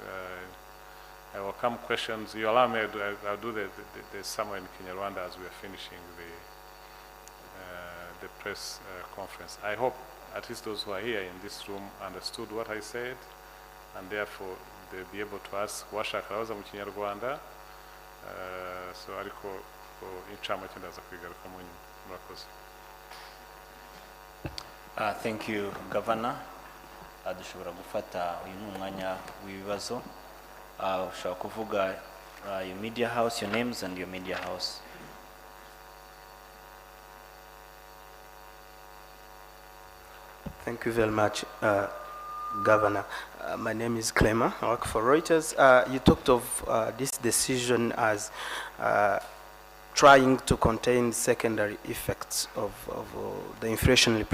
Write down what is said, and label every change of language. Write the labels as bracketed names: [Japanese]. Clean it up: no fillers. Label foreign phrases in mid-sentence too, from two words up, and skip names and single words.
[English] I welcome questions. You allow me, I'll do the summary in Kinyarwanda as we are finishing the press conference. I hope at least those who are here in this room understood what I said, and therefore they'll be able to ask [Kinyarwanda] washaka baza mu Kinyarwanda. So ariko incamake ndaza kwigaruka mu nyuma. Murakoze. [English] Thank you, Governor. [Kinyarwanda] Dushobora gufata uyu n'umwanya w'ibibazo. Ushobora kuvuga [English] your media house, your names and your media house. Thank you very much, Governor. My name is Clement. I work for Reuters. You talked of this decision as trying to contain secondary effects of the inflationary pressures.